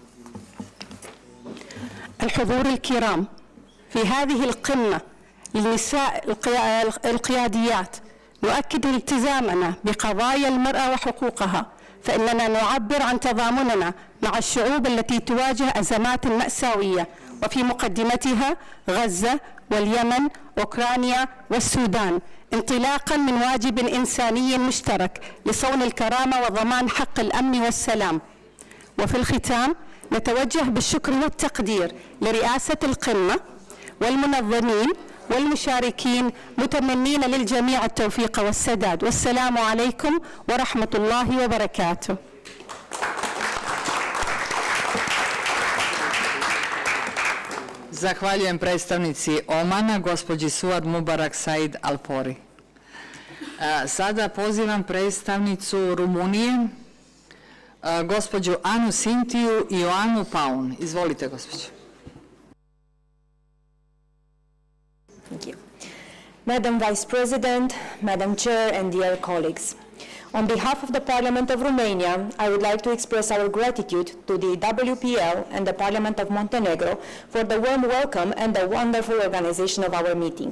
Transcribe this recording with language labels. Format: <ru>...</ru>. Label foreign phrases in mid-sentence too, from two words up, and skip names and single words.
<ar>الحضور الكرام، في هذه القمة للنساء القياديات نؤكد التزامنا بقضايا المرأة وحقوقها، فإننا نعبر عن تضامننا مع الشعوب التي تواجه أزمات مأساوية، وفي مقدمتها غزة واليمن أوكرانيا والسودان، انطلاقا من واجب إنساني مشترك لصون الكرامة وضمان حق الأمن والسلام. وفي الختام نتوجه بالشكر والتقدير لرئاسة القمة والمنظمين والمشاركين، متمنين للجميع التوفيق والسداد، والسلام عليكم ورحمة الله وبركاته.</ar> <sr>Zahvaljujem predstavnici Omana, gospođi Suad Mubarak Said Alfori. Sada pozivam predstavnicu Rumunije, gospođu Anu Sintiju i Ioanu Paun. Izvolite, gospođo.</sr> <en>Thank you. Madam Vice President, Madam Chair, and dear colleagues, on behalf of the Parliament of Romania, I would like to express our gratitude to the WPL and the Parliament of Montenegro for the warm welcome and the wonderful organization of our meeting.</en>